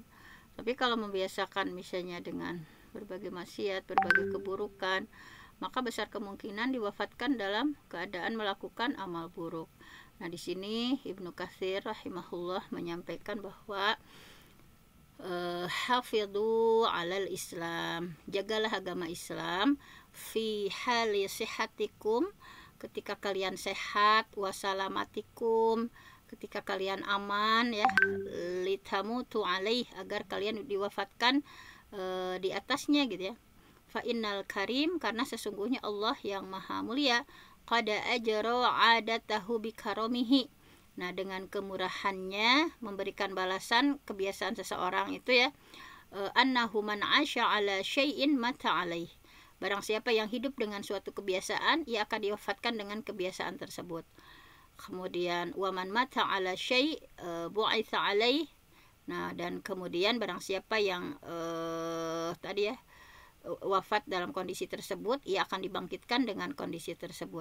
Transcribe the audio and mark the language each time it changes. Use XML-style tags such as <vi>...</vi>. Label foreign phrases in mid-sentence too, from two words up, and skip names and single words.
<id>Tapi kalau membiasakan misalnya dengan berbagai maksiat, berbagai keburukan, maka besar kemungkinan diwafatkan dalam keadaan melakukan amal buruk. Nah, di sini Ibnu Katsir rahimahullah menyampaikan bahwa</id> <ar>hafidhu alal Islam,</ar> <id>jagalah agama Islam,</id> <ar>fi hali sihatikum,</ar> <id>ketika kalian sehat, wasalamatikum, ketika kalian aman ya,</id> <ar>litamutu alaih,</ar> <id>agar kalian diwafatkan di atasnya gitu ya.</id> <ar>Fa innal karim,</ar> <id>karena sesungguhnya Allah yang maha mulia,</id> <ar>qad ajra adatahu bikaromihi.</ar> <id>Nah, dengan kemurahannya memberikan balasan kebiasaan seseorang itu ya,</id> <ar>annahu man 'asha 'ala syai'in mata 'alaih.</ar> <id>Barang siapa yang hidup dengan suatu kebiasaan, ia akan diwafatkan dengan kebiasaan tersebut. Kemudian</id> <ar>waman mata 'ala syai' bu'itsa 'alaih.</ar> <id>Nah, dan kemudian barang siapa yang tadi ya wafat dalam kondisi tersebut, ia akan dibangkitkan dengan kondisi tersebut.</id>